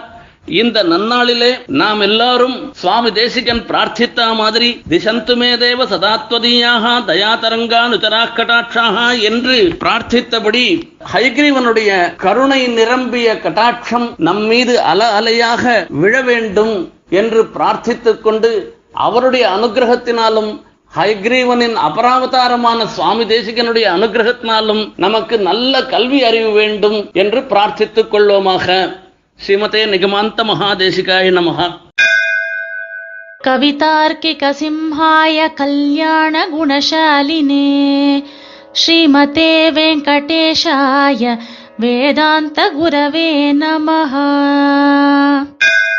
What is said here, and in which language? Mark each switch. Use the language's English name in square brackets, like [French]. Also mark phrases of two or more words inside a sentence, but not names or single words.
[Tamil] இந்த நன்னாளிலே நாம் எல்லாரும் சுவாமி தேசிகன் பிரார்த்தித்த மாதிரி [Sanskrit] दिशन्तुमे देव सदात्वदीयाः दयातरङ्गानुचराः कटाक्षाः [Tamil] என்று பிரார்த்தித்தபடி ஹயக்ரீவனுடைய கருணை நிரம்பிய கடாட்சம் நம் மீது அல அலையாக விழ வேண்டும் என்று பிரார்த்தித்துக் கொண்டு அவருடைய அனுகிரகத்தினாலும் ஹயக்ரீவனின் அபராவதாரமான சுவாமி தேசிகனுடைய அனுகிரகத்தினாலும் நமக்கு நல்ல கல்வி அறிவு வேண்டும் என்று பிரார்த்தித்துக் கொள்வோமாக. [Sanskrit] श्रीमते निगमान्त महादेशिकाय नमः. कवितार्किक सिंहाय कल्याण गुणशालिने श्रीमते वेङ्कटेशाय वेदान्त गुरवे नमः.